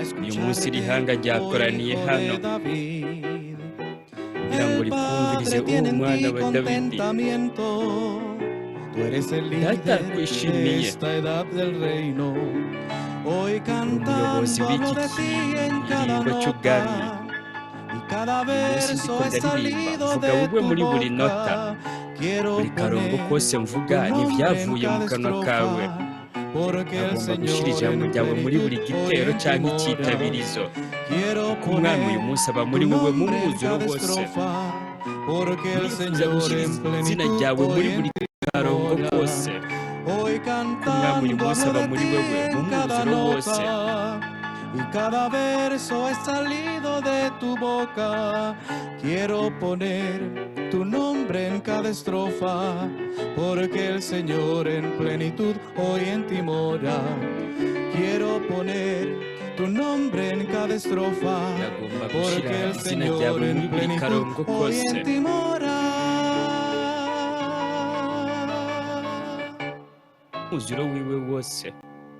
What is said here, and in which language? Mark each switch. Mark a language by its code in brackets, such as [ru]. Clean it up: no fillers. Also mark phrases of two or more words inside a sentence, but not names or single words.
[rw] Uyu munsi iri hanga [es] escucharte, oh [rw] ryakoraniye [es] hijo [rw] hano [es] de David. [rw] kugira ngo [es] El [rw] rikumvirize [es] Padre tiene en [rw] umwana [es] ti [rw] wa Dawidi. [es] contentamiento. Tú eres el [rw] Data [es] líder de [rw] arakwishimiye. [es] esta edad del reino. Hoy [rw] Uri umuyobozi [es] cantando hablo [rw] w'iki [es] de ti en cada [rw] kiringo cy'ubwami. [es] nota y cada [rw] Uyu munsi ndiko [es] verso es [rw] ndaririmba [es] salido [rw] mvuga [es] de [rw] wowe [es] tu [rw] muri buri nota. [es] boca. Quiero [rw] Buri karongo [es] poner [rw] kose mvuga [es] tu [rw] ni [es] nombre en [rw] ibyavuye mu [es] cada [rw] kanwa kawe. [es] estrofa, porque el [rw] Ndagomba gushyira [es] Señor [rw] ijambo [es] en [rw] ryawe muri buri [es] plenitud hoy [rw] gitero [es] en ti [rw] cyangwa [es] mora. [rw] icyitabirizo. [es] Quiero [rw] Ko umwami uyu [es] poner [rw] munsi aba [es] tu [rw] muri wewe mu [es] nombre en [rw] mwuzuro [es] cada [rw] wose. [es] estrofa, porque el [rw] Ndifuza [es] Señor [rw] gushyira [es] en [rw] izina [es] plenitud [rw] ryawe [es] hoy [rw] muri [es] en [rw] buri [es] ti [rw] karongo [es] mora. [rw] kose. [es] Hoy [rw] Ko umwami uyu [es] cantando [rw] munsi [es] hablo [rw] aba [es] de [rw] muri [es] ti [rw] wewe mu [es] en cada [rw] mwuzuro wose. [es] nota y cada verso es salido de tu boca. Quiero poner tu nombre en cada estrofa, porque el Señor en plenitud hoy en ti mora. Quiero poner tu nombre en cada estrofa, [rw] Ndagomba [es] porque [rw] gushyira [es] el [rw] izina ryawe [es] Señor [rw] muri [es] en [rw] buri [es] plenitud [rw] karongo [es] hoy [rw] kose. [es] en ti mora. [rw] Umwuzuro wiwe wose.